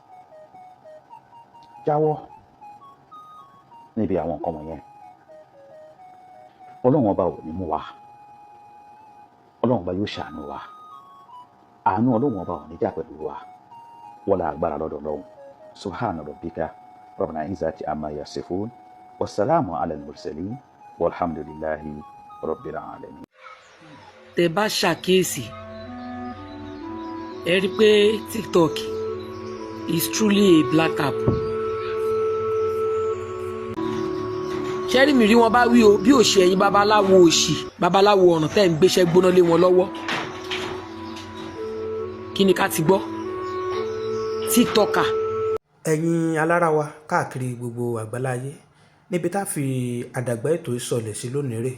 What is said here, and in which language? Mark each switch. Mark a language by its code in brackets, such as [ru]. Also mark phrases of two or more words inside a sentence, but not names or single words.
[yo] jáwọ́ níbi àwọn nǹkan wọ̀nyẹn. Ọlọ́run ọba ò ní mú wa, Ọlọ́run ọba yóò ṣàánú wa, àánú Ọlọ́run ọba ò ní jà pẹ̀lú wa, wọlá agbára lọ́dọ̀ Ọlọ́run. [ar] سبحان ربك رب العزة عما يصفون والسلام على المرسلين والحمد لله رب العالمين. [yo] Tẹ́ bá ṣàkíyèsí ẹ rí pé [en] TikTok is truly a black app. [yo] ṣẹ́rí mi rí wọn bá wí o bí òṣì ẹ̀yin babaláwo òṣì babaláwo ọ̀ràn tẹ́ ń gbéṣẹ́ gbóná lé wọn lọ́wọ́. kí ni ká ti gbọ́? TikToker. ẹ̀yin alára wa káàkiri gbogbo àgbáláyé, níbi tá a fi àdàgbà ètò ìsọ̀lẹ̀ sí lónìí rè.